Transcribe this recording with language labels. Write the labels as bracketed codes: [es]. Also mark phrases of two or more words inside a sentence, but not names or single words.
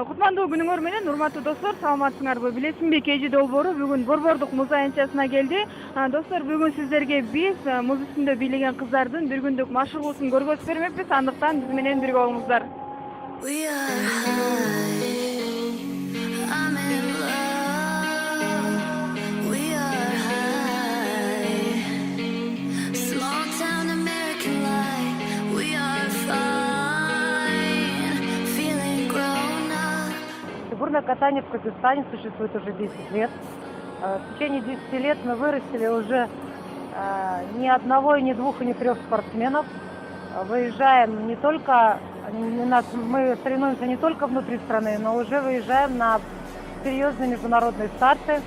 [ky] Кутмандуу күнүңөр менен урматтуу достор, саламатсыңарбы? Билесиңби, KG долбоору бүгүн Борбордук муз аянтчасына келди. Достор, бүгүн сиздерге биз муз үстүндө бийлеген кыздардын бир күндүк машыгуусун көргөзүп бермекпиз. Андыктан биз менен бирге болуңуздар. [en] We are high, I'm in love. We are high, small town American life. We are fine, feeling grown up. [ru] Фигурное катание в Казахстане существует уже 10 лет. В течение 10 лет мы вырастили уже ни одного, и ни двух, и ни трех спортсменов. Выезжаем не только, мы соревнуемся не только внутри страны, но уже выезжаем на серьезные международные старты.